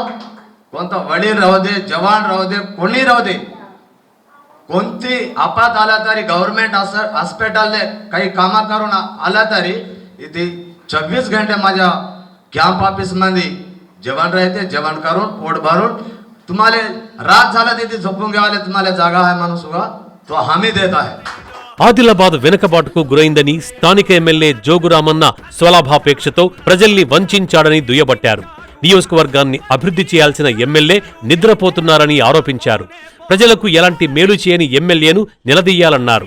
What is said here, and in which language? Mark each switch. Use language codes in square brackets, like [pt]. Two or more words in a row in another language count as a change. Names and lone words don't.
[mr] कोणता वडील राहू दे, जवान राहू दे, कोणी राहू दे, कोणती आपात आला तरी [en] government hospitalने [mr] काही कामा करून आला तरी इथे 24 घंटे माझ्या [en] camp officeमध्ये [mr] जेवण राहते. जेवण करून पोट भरून तुम्हाला रात झाला तिथे झोपून घ्यायला तुम्हाला जागा आहे म्हणून सुद्धा तो हमी देत आहे. [te] ఆదిలాబాద్ వెనుకబాటుకు గురైందని స్థానిక ఎమ్మెల్యే జోగురామన్న స్వలాభాపేక్షతో ప్రజల్ని వంచాడని దుయ్యబట్టారు. నియోజకవర్గాన్ని అభివృద్ధి చేయాల్సిన ఎమ్మెల్యే నిద్రపోతున్నారని ఆరోపించారు. ప్రజలకు ఎలాంటి మేలు చేయని ఎమ్మెల్యేను నిలదీయాలన్నారు.